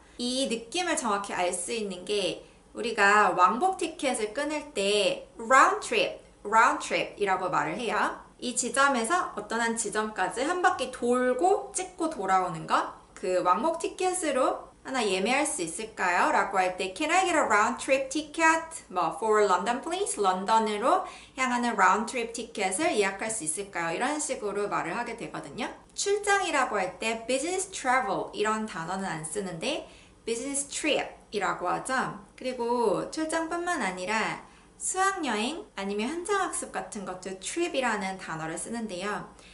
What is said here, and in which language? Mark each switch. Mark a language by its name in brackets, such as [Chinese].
[Korean] 이 느낌을 정확히 알 수 있는 게 우리가 왕복 티켓을 끊을 때 round trip이라고 말을 해요. 이 지점에서 어떤 한 지점까지 한 바퀴 돌고 찍고 돌아오는 것, 그 왕복 티켓으로 하나 예매할 수 있을까요? 라고 할 때 [English] Can I get a round trip ticket? For London please? [Korean] 런던으로 향하는 round trip 티켓을 예약할 수 있을까요? 이런 식으로 말을 하게 되거든요. 출장이라고 할 때 business travel 이런 단어는 안 쓰는데 business trip 이라고 하죠. 그리고 출장뿐만 아니라 수학여행 아니면 현장학습 같은 것도 trip이라는 단어를 쓰는데요.